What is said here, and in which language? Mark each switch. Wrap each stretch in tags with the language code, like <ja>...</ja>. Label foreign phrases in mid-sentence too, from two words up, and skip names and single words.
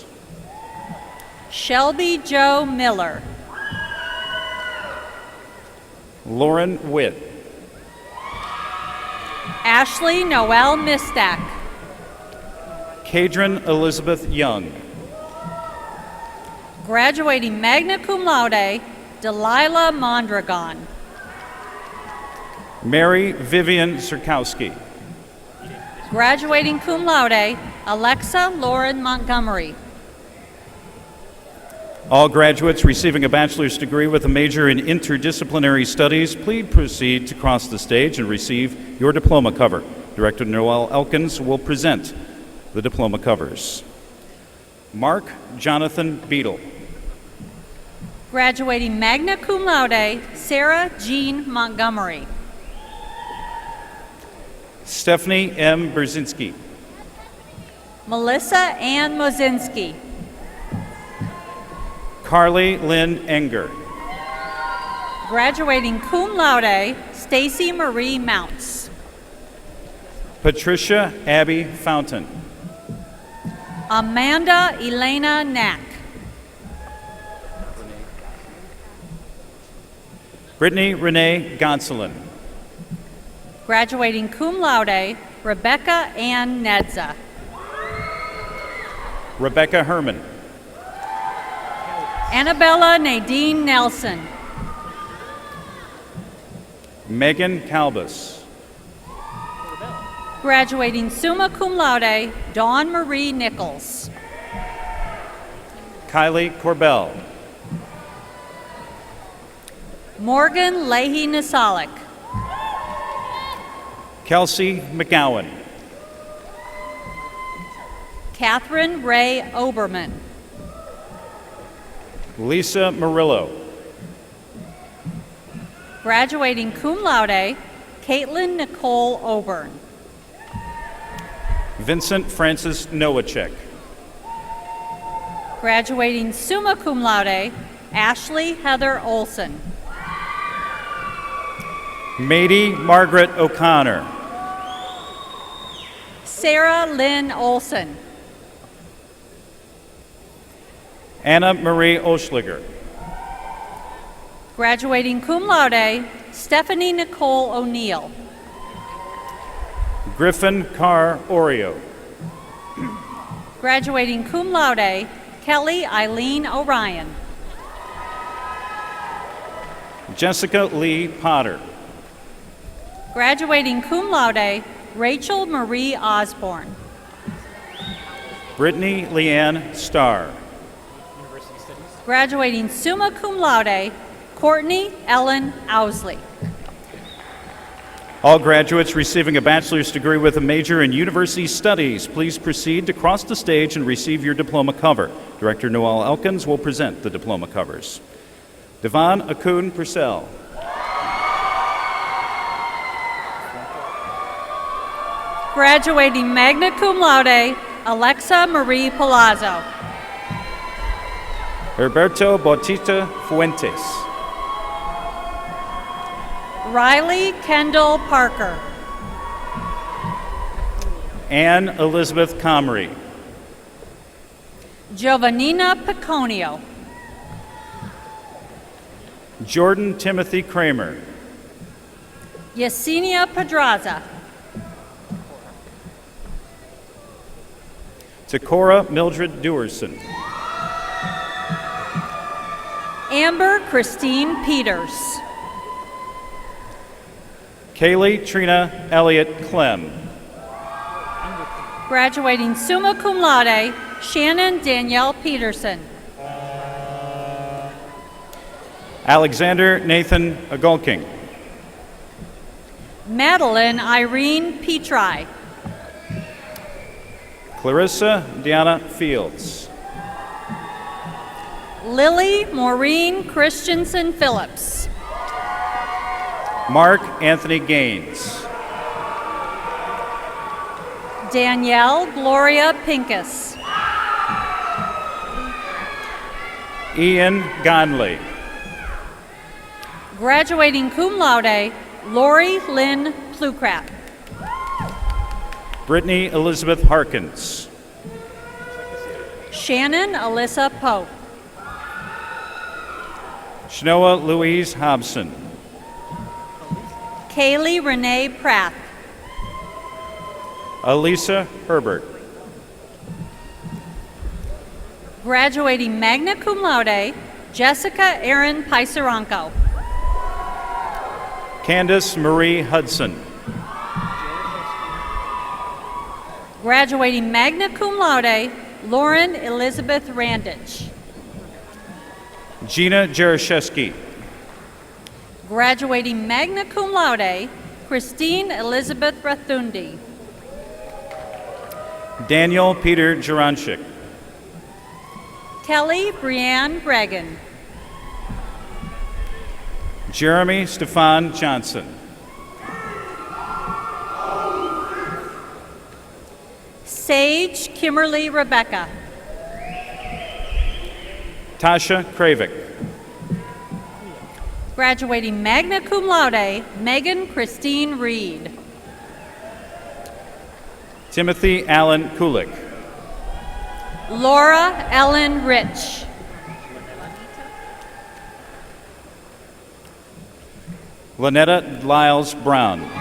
<en>Shelby Joe Miller. Lauren Witt. Ashley Noel Mistak. Kadrin Elizabeth Young. Graduating</en> <la>magna cum laude,</la> <en>Delilah Mondragon. Mary Vivian Zerkowski. Graduating</en> <la>cum laude,</la> <en>Alexa Lauren Montgomery. All graduates receiving a bachelor's degree with a major in interdisciplinary studies, please proceed to cross the stage and receive your diploma cover. Director Noel Elkins will present the diploma covers. Mark Jonathan Beadle. Graduating</en> <la>magna cum laude,</la> <en>Sarah Jean Montgomery. Stephanie M. Brzezinski. Melissa Ann Mozinski. Carly Lynn Enger. Graduating</en> <la>cum laude,</la> <en>Stacy Marie Mounts. Patricia Abby Fountain. Amanda Elena Knack. Brittany Renee Gonsolin. Graduating</en> <la>cum laude,</la> <en>Rebecca Ann Nedza. Rebecca Herman. Annabella Nadine Nelson. Megan Calbus. Graduating</en> <la>summa cum laude,</la> <en>Dawn Marie Nichols. Kylie Corbell. Morgan Leahy Nisalik. Kelsey McGowan. Catherine Ray Oberman. Lisa Murillo. Graduating</en> <la>cum laude,</la> <en>Caitlin Nicole Oburn. Vincent Francis Nowacek. Graduating</en> <la>summa cum laude,</la> <en>Ashley Heather Olson. Mady Margaret O'Connor. Sarah Lynn Olson. Anna Marie Oschliger. Graduating</en> <la>cum laude,</la> <en>Stephanie Nicole O'Neill. Griffin Carr Oreo. Graduating</en> <la>cum laude,</la> <en>Kelly Eileen Orion. Jessica Lee Potter. Graduating</en> <la>cum laude,</la> <en>Rachel Marie Osborne. Brittany Leanne Starr. Graduating</en> <la>summa cum laude,</la> <en>Courtney Ellen Owsley. All graduates receiving a bachelor's degree with a major in university studies, please proceed to cross the stage and receive your diploma cover. Director Noel Elkins will present the diploma covers. Devon Akun Purcell. Graduating</en> <la>magna cum laude,</la> <en>Alexa Marie Palazzo. Herberto Bautista Fuentes. Riley Kendall Parker. Anne Elizabeth Comrie. Giovannina Piconio. Jordan Timothy Kramer. Yesenia Pedraza. Takora Mildred Dewerson. Amber Christine Peters. Kaylee Trina Elliott Clem. Graduating</en> <la>summa cum laude,</la> <en>Shannon Danielle Peterson. Alexander Nathan Agulking. Madeline Irene Petri. Clarissa Deanna Fields. Lily Maureen Christensen Phillips. Mark Anthony Gaines. Danielle Gloria Pincus. Ian Gonley. Graduating</en> <la>cum laude,</la> <en>Lori Lynn Plukrat. Brittany Elizabeth Harkins. Shannon Alyssa Pope. Shnoa Louise Hobson. Kaylee Renee Pratt. Elisa Herbert. Graduating</en> <la>magna cum laude,</la> <en>Jessica Erin Pisaranco. Candace Marie Hudson. Graduating</en> <la>magna cum laude,</la> <en>Lauren Elizabeth Randich. Gina Jaroszewski. Graduating</en> <la>magna cum laude,</la> <en>Christine Elizabeth Rathundi. Daniel Peter Juranchik. Kelly Brianne Bregan. Jeremy Stefan Johnson. Sage Kimberly Rebecca. Tasha Kravik. Graduating</en> <la>magna cum laude,</la> <en>Megan Christine Reed. Timothy Allen Kulik. Laura Ellen Rich. Lynetta Lyles Brown.</en>